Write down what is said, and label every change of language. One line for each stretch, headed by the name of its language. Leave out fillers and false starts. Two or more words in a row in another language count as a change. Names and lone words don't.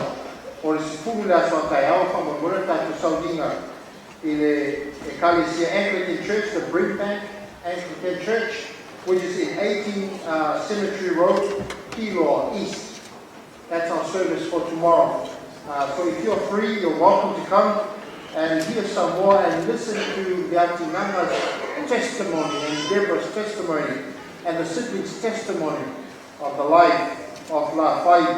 English: O le sifuru la so tai au fa mo mo ta to saudinga. E Ecclesia Anglican Church, the Brimbank Anglican Church, which is in 18 Cemetery Road, Kilo East. That's our service for tomorrow. So if you're free, you're welcome to come and hear some more and listen to the Atinana's testimony and Deborah's testimony and the siblings' testimony of the life of Lafayette.